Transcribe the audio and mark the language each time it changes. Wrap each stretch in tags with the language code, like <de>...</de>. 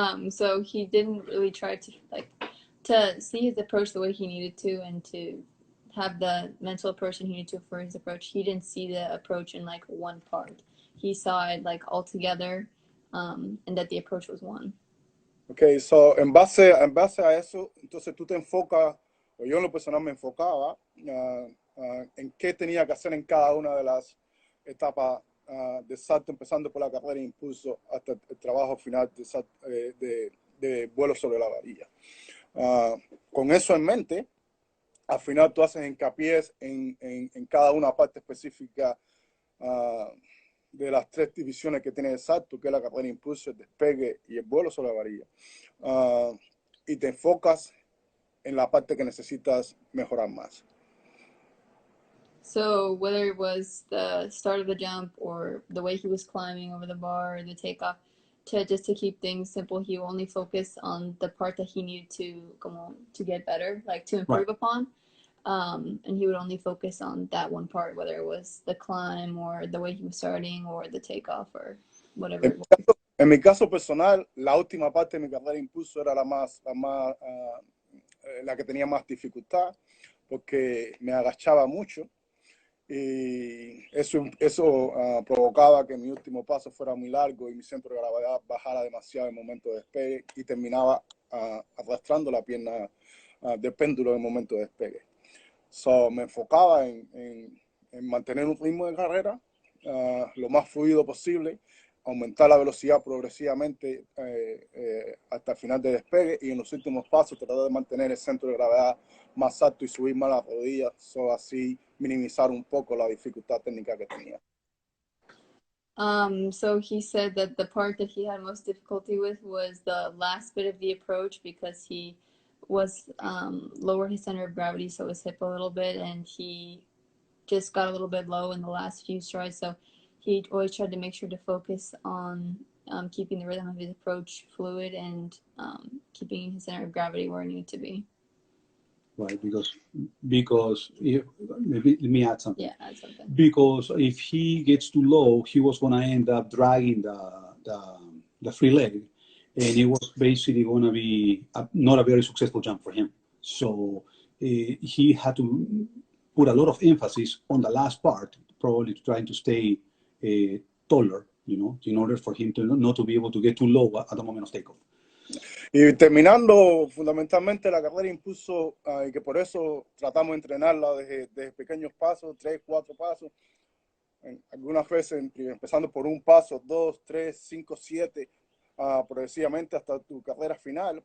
<en>So he didn't really try to see his approach the way he needed to, and to have the mental approach he needed to for his approach. He didn't see the approach in like one part. He saw it like all together, and that the approach was one.</en> <es>Okay, so en base a eso, entonces tú te enfocas, o yo en lo personal me enfocaba en qué tenía que hacer en cada una de las etapas de salto, empezando por la carrera de impulso hasta el trabajo final de vuelo sobre la varilla. Con eso en mente, al final tú haces hincapié en cada una parte específica de las 3 divisiones que tiene el salto, que es la carrera de impulso, el despegue y el vuelo sobre la varilla. Y te enfocas en la parte que necesitas mejorar más.</es> <en>So whether it was the start of the jump or the way he was climbing over the bar or the takeoff, just to keep things simple, he only focused on the part that he needed to get better, like to improve upon. And he would only focus on that one part, whether it was the climb or the way he was starting or the takeoff or whatever.</en> <es>En mi caso personal, la última parte de mi carrera de impulso era la que tenía más dificultad, porque me agachaba mucho y eso provocaba que mi último paso fuera muy largo y mi centro de gravedad bajara demasiado en el momento de despegue y terminaba arrastrando la pierna de péndulo en el momento de despegue. So, me enfocaba en mantener un ritmo de carrera lo más fluido posible, aumentar la velocidad progresivamente hasta el final de despegue y en los últimos pasos tratar de mantener el centro de gravedad más alto y subir más las rodillas, así minimizar un poco la dificultad técnica que tenía.</es> <en>So he said that the part that he had most difficulty with was the last bit of the approach because he was lowered his center of gravity, so his hip a little bit, and he just got a little bit low in the last few strides. So he always tried to make sure to focus on keeping the rhythm of his approach fluid and keeping his center of gravity where it needed to be. Right, because if, maybe let me add something. Yeah, add something. Because if he gets too low, he was going to end up dragging the free leg, and it was basically going to be not a very successful jump for him. So he had to put a lot of emphasis on the last part, probably trying to stay taller, you know, in order for him to not to be able to get too low at the moment of takeoff.</en> <es>Y terminando fundamentalmente la carrera impulso, y que por eso tratamos de entrenarla desde pequeños pasos, 3, 4 pasos, algunas veces empezando por un paso, 2, 3, 5, 7, progresivamente hasta tu carrera final.</es>